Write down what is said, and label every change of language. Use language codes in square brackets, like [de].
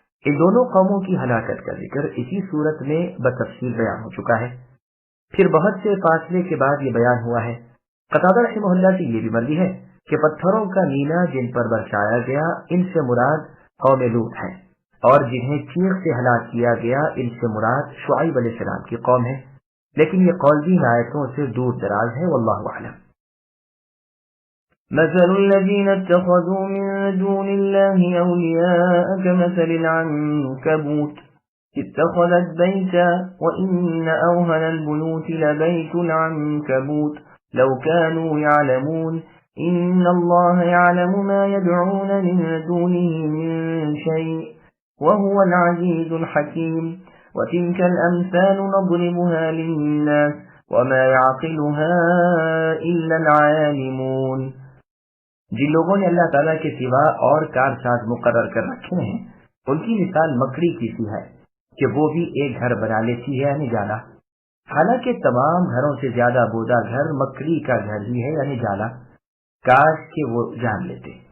[ur] ان دونوں قوموں کی ہلاکت کا ذکر اسی صورت میں بتفصیل بیان ہو چکا ہے۔ پھر بہت سے فاصلے کے بعد یہ بیان ہوا ہے۔ قتادہ رحمہ اللہ سے یہ بھی مروی ہے کہ پتھروں کا مینا جن پر برسایا گیا، ان سے مراد قوم لوط ہے، اور جنہیں چیخ سے ہلاک کیا گیا، ان سے مراد شعیب علیہ السلام کی قوم ہے۔ لیکن یہ قول بھی آیتوں سے دور دراز ہے، واللہ اعلم۔ [ar] مثل الذين اتخذوا من دون الله أولياء كمثل العنكبوت اتخذت بيتا وإن أوهن البيوت لبيت العنكبوت لو كانوا يعلمون إن الله يعلم ما يدعون من دونه من شيء وهو العزيز الحكيم وتلك الأمثال نضربها للناس وما يعقلها إلا العالمون۔ [ur] جن لوگوں نے اللہ تعالیٰ کے سوا اور کارساز مقرر کر رکھے ہیں، ان کی مثال مکڑی کی سی ہے کہ وہ بھی ایک گھر بنا لیتی ہے، یعنی جالا۔ حالانکہ تمام گھروں سے زیادہ بودا گھر مکڑی کا گھر ہی ہے، یعنی جالا۔ کاش کہ وہ جان لیتے۔